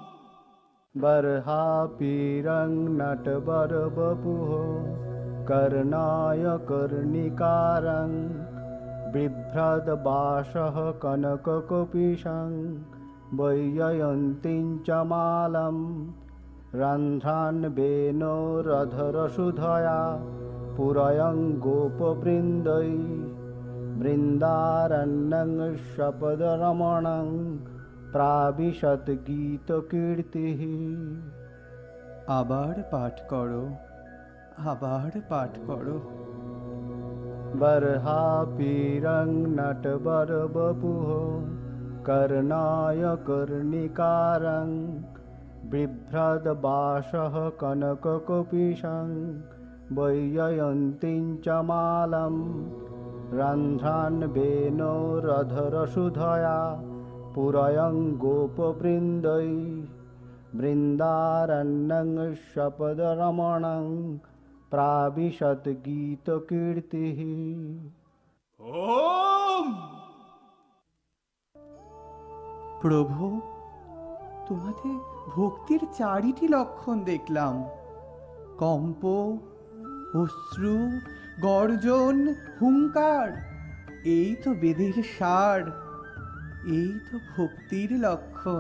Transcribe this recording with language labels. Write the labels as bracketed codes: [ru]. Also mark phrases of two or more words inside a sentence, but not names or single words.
[sa] बर्हापीरं नटवरवपुः कर्णाय कर्णिकारं बिभ्रद्वासः कनककपिशं वैजयन्तीं च मालं रन्ध्रान्वेणोरधरसुधया पुरयं गोपवृन्दै बृन्दारण्यं शपदरमणं प्राविशत गीतकीर्तिः। [bn] আবার পাঠ করো, আবার পাঠ করো। [sa] बर्हापीरं नटवरवपुः कर्णाय कर्णिकारं बिभ्रद्वासः कनककपिशं वैजयन्तीं च मालं रन्ध्रान्वेणोरधरसुधया पुरयं गोपवृन्दै बृन्दारण्यं शपदरमणं प्राविशत गीतकीर्तिः। ॐ [bn] প্রভু, তোমাদের ভক্তির চারিটি লক্ষণ দেখলাম, কম্প, অশ্রু, গর্জন, হুঙ্কার। এই তো বেদের সার, এই তো ভক্তির লক্ষণ।